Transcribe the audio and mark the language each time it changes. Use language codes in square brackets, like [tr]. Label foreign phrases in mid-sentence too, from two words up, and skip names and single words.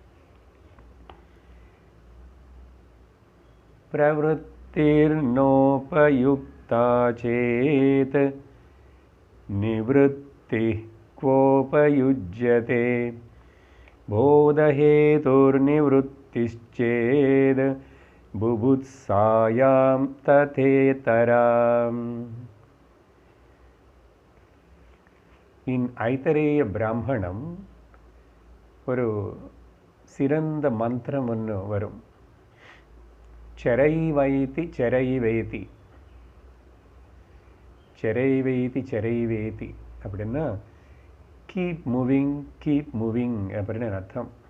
[sa] प्रवृत्तिर्नोपयुक्ता चेत निवृत्तिः क्वोपयुज्यते बोधहेतुर्निवृत्तिश्चेद् बुभुत्सायां तथेतराम्। [ta] इन ஐதரேய பிராமணம் ஒரு சிறந்த மந்திரம் ஒன்று வரும். செரைவைதி செரைவேதி செரைவேதி செரைவேதி அப்படின்னா [en] keep moving [ta] அப்படின்னு அர்த்தம்.